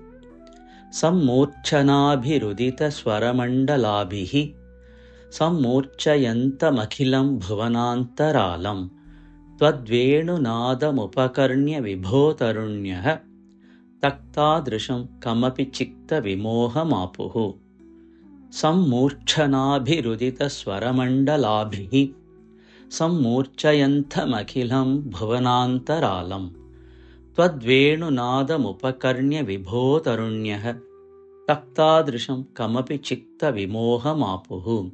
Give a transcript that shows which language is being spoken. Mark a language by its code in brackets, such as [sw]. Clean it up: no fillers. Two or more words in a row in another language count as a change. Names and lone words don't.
[sa] സമ്മൂർച്ഛനാഭിരുദിത സ്വരമണ്ഡലാഭിഃ. സമ്മൂർച്ഛയന്തമഖിലം ഭുവനാന്തരാളം. ത്വദ്വേണുനാദമുപകർണ്യ വിഭോ തരുണ്യഃ. തക്താദൃശം കമപി ചിത്ത വിമോഹമാപുഃ. सम्मूर्च्छनाभिरुदितस्वरमण्डलाभिः सम्मूर्च्छयन्तमखिलं भुवनान्तरालं त्वद्वेणुनादमुपकर्ण्य विभो तरुण्यः तक्तादृशं कमपि चित्तविमोहमापुः।